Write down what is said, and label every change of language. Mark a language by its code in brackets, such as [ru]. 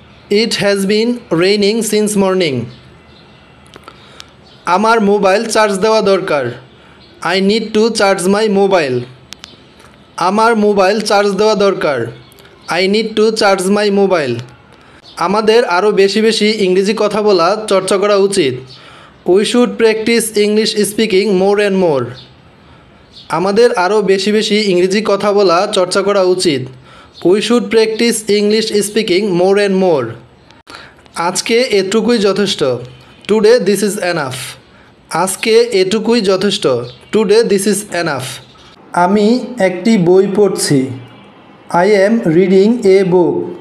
[en] It has been raining since morning. [bn] আমার mobile charge দেওয়া দরকার। [en] I need to charge my mobile. [bn] আমার mobile charge দেওয়া দরকার। [en] I need to charge my mobile. [bn] আমাদের আরও বেশি বেশি ইংরেজি কথা বলা চর্চা করা উচিত। [en] We should practice English speaking more and more. [bn] আমাদের আরও বেশি বেশি ইংরেজি কথা বলা চর্চা করা উচিত। [en] We should practice English speaking more and more. [bn] আজকে এটুকুই যথেষ্ট। [en] Today this is enough. [bn] আজকে এটুকুই যথেষ্ট। [en] Today this is enough. [bn] আমি একটি বই পড়ছি। [en] I am reading a book.